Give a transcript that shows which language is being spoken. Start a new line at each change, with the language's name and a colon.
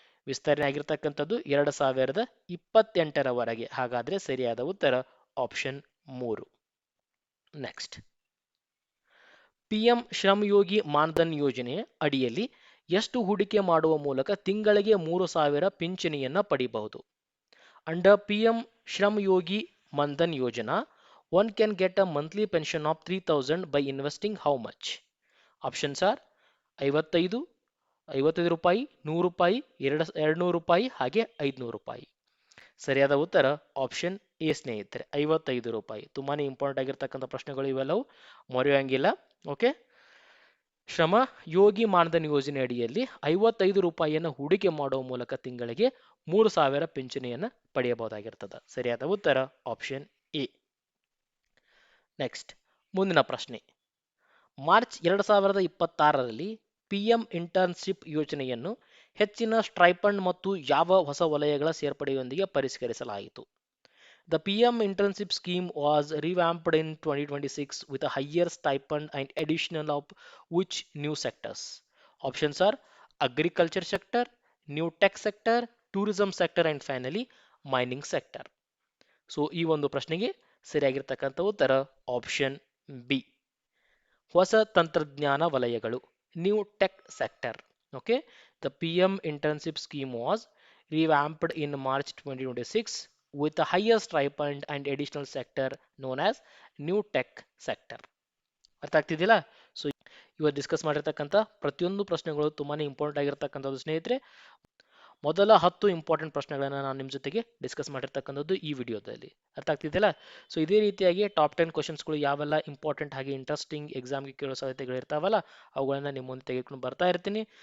Kannada: ವಿಸ್ತರಣೆ ಆಗಿರ್ತಕ್ಕಂಥದ್ದು 2028ರವರೆಗೆ. ಹಾಗಾದ್ರೆ ಸರಿಯಾದ ಉತ್ತರ option 3. Next, PM Shram Yogi Maandhan ಯೋಜನೆ ಅಡಿಯಲ್ಲಿ ಎಷ್ಟು ಹೂಡಿಕೆ ಮಾಡುವ ಮೂಲಕ ತಿಂಗಳಿಗೆ 3,000 ಪಿಂಚಣಿಯನ್ನ ಪಡೆಯಬಹುದು?
English: Under PM Shram Yogi Maandhan Yojana, one can get a monthly pension of 3,000 by investing how much? Options are
Kannada: 55 ರೂಪಾಯಿ, 100 ರೂಪಾಯಿ, 200 ರೂಪಾಯಿ, ಹಾಗೆ 500 ರೂಪಾಯಿ. ಸರಿಯಾದ ಉತ್ತರ ಆಪ್ಷನ್ ಎ ಸ್ನೇಹಿತರೆ, 55 ರೂಪಾಯಿ. ತುಂಬಾನೇ ಇಂಪಾರ್ಟೆಂಟ್ ಆಗಿರ್ತಕ್ಕಂಥ ಪ್ರಶ್ನೆಗಳು ಇವೆಲ್ಲವೂ, ಮರೆಯುವಂಗಿಲ್ಲ. ಓಕೆ, ಶ್ರಮ ಯೋಗಿ ಮಾನ್ಧನ್ ಯೋಜನೆ ಅಡಿಯಲ್ಲಿ 55 ರೂಪಾಯಿಯನ್ನು ಹೂಡಿಕೆ ಮಾಡುವ ಮೂಲಕ ತಿಂಗಳಿಗೆ 3,000 ಪಿಂಚಣಿಯನ್ನು ಪಡೆಯಬಹುದಾಗಿರ್ತದೆ. ಸರಿಯಾದ ಉತ್ತರ ಆಪ್ಷನ್ ಎ. ನೆಕ್ಸ್ಟ್ ಮುಂದಿನ ಪ್ರಶ್ನೆ, ಮಾರ್ಚ್ 2026ರಲ್ಲಿ PM ಇಂಟರ್ನ್ಶಿಪ್ ಯೋಜನೆಯನ್ನು ಹೆಚ್ಚಿನ ಸ್ಟೈಪಂಡ್ ಮತ್ತು ಯಾವ ಹೊಸ ವಲಯಗಳ ಸೇರ್ಪಡೆಯೊಂದಿಗೆ ಪರಿಷ್ಕರಿಸಲಾಯಿತು?
English: The PM internship scheme was revamped in 2026 with a higher stipend and additional of which new sectors? Options are agriculture sector, new tech sector, tourism sector and finally mining sector.
Kannada: So ಈ ಒಂದು ಪ್ರಶ್ನೆಗೆ ಸರಿಯಾಗಿರ್ತಕ್ಕಂಥ ಉತ್ತರ option B, ಹೊಸ ತಂತ್ರಜ್ಞಾನ ವಲಯಗಳು, new tech sector.
English: Okay, the PM internship scheme was revamped in March 2026 with a higher stipend and additional sector known as new tech sector.
Kannada: ಅರ್ಥ ಆಗ್ತಿದ್ದಿಲ್ಲ? So ಇವತ್ತು discuss ಮಾಡಿರ್ತಕ್ಕಂಥ ಪ್ರತಿಯೊಂದು ಪ್ರಶ್ನೆಗಳು ತುಂಬಾನೇ ಇಂಪಾರ್ಟೆಂಟ್ ಆಗಿರ್ತಕ್ಕಂಥದ್ದು ಸ್ನೇಹಿತರೆ. ಮೊದಲ 10 ಇಂಪಾರ್ಟೆಂಟ್ ಪ್ರಶ್ನೆಗಳನ್ನು ನಾನು ನಿಮ್ಮ ಜೊತೆಗೆ ಡಿಸ್ಕಸ್ ಮಾಡಿರ್ತಕ್ಕಂಥದ್ದು ಈ ವಿಡಿಯೋದಲ್ಲಿ. ಅರ್ಥ ಆಗ್ತಿದ್ದಿಲ್ಲ? ಸೊ ಇದೇ ರೀತಿಯಾಗಿ ಟಾಪ್ 10 ಕ್ವಶನ್ಸ್ಗಳು ಯಾವೆಲ್ಲ ಇಂಪಾರ್ಟೆಂಟ್ ಹಾಗೆ ಇಂಟ್ರೆಸ್ಟಿಂಗ್ ಎಕ್ಸಾಮ್ಗೆ ಕೇಳೋ ಸಾಧ್ಯತೆಗಳು ಇರ್ತಾವಲ್ಲ, ಅವುಗಳನ್ನ ನಿಮ್ಮ ಮುಂದೆ ತೆಗೆದುಕೊಂಡು ಬರ್ತಾ ಇರ್ತೀನಿ.